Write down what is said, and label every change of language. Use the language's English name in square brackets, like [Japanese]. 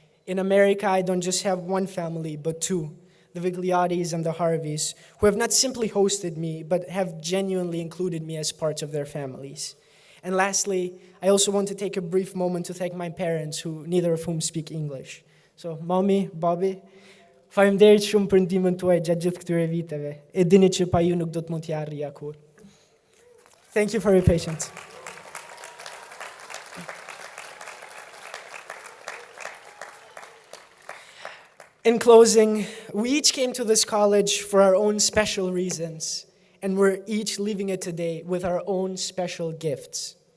[English] In America, I don't just have one family, but two, the Vigliottis and the Harveys, who have not simply hosted me, but have genuinely included me as parts of their families. And lastly, I also want to take a brief moment to thank my parents, who neither of whom speak English. [Albanian] So, Mommy, Bobby, faleminderit shumë për ndihmën tuaj gjatë gjithë këtyre viteve. E dini që pa ju nuk do të mund t'i arrija kur. [English] Thank you for your patience. In closing, we each came to this college for our own special reasons, and we're each leaving it today with our own special gifts.